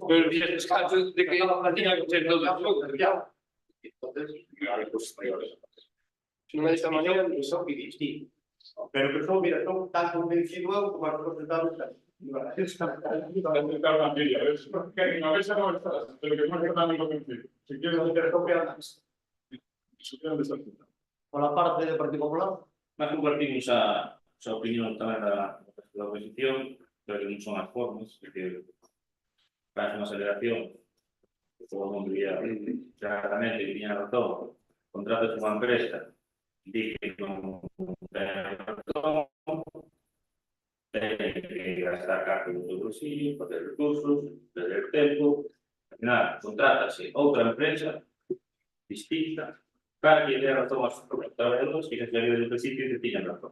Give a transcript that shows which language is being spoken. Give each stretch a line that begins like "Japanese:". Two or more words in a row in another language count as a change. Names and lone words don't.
Galician: Pero fixetes caso de que tiña que ser todo o xogo. Entonces, Se non é desta maneira, eso que dis, sí. Pero que son, mira, son tan convencido eu como as cosas tal.
Spanish: Por la parte del Partido Popular.
Galician: Nós compartimos a opinión tamén da oposición, pero que non son as formas, porque faz unha aceleración que todo o mundo diría claramente que tiña razón, contratas unha empresa, di que non ten razón, ten que gastar cargo do seu bolsillo, fazer recursos, perder tempo,
Spanish: al final
Galician: contratase outra empresa distinta para que dé razón aos traballadores e que se lleve do principio que tiñan razón.